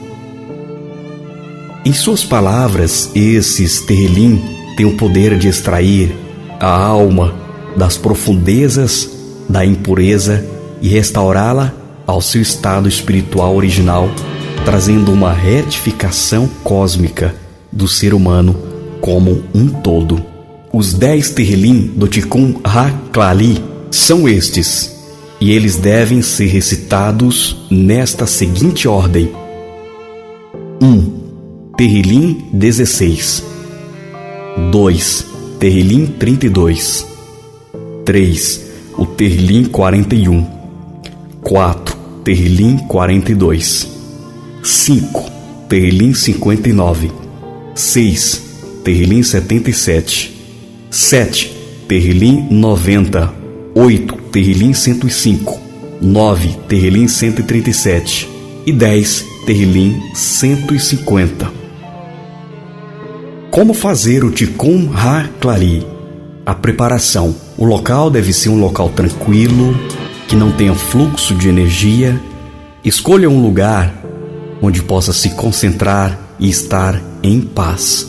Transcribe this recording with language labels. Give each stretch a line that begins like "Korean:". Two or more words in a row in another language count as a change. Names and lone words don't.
Portuguese: Em suas palavras, esses Tehilim têm o poder de extrair a alma das profundezas da impureza e restaurá-la ao seu estado espiritual original, trazendo uma retificação cósmica do ser humano como um todo. Os 10 Tehilim do Tikkun HaKlali são estes, e eles devem ser recitados nesta seguinte ordem: 1. Tehilim 16. 2. Tehilim 32. 3. O Tehilim 41. 4. Tehilim 42. 5. Tehilim 59. 6. Tehilim 77. 7. Tehilim 90. 8. Tehilim 105. 9. Tehilim 137. E 10. Tehilim 150. Como fazer o Tikkun HaKlali? A preparação. O local deve ser um local tranquilo, que não tenha fluxo de energia. Escolha um lugar onde possa se concentrar e estar em paz.